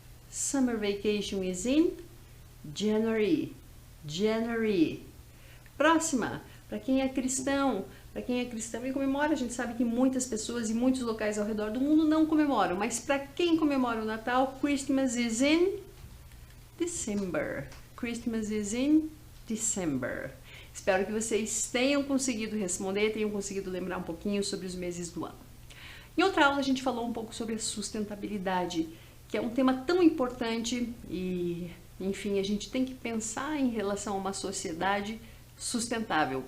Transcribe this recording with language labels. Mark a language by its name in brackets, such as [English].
[English] Summer Vacation is in January. January. [Portuguese] Próxima. Para quem é cristão, Para quem é cristão e comemora, a gente sabe que muitas pessoas em muitos locais ao redor do mundo não comemoram, mas para quem comemora o Natal, [English] Christmas is in December. Christmas is in December. [Portuguese] Espero que vocês tenham conseguido responder, tenham conseguido lembrar um pouquinho sobre os meses do ano. Em outra aula a gente falou um pouco sobre a sustentabilidade, que é um tema tão importante e, enfim, a gente tem que pensar em relação a uma sociedade sustentável.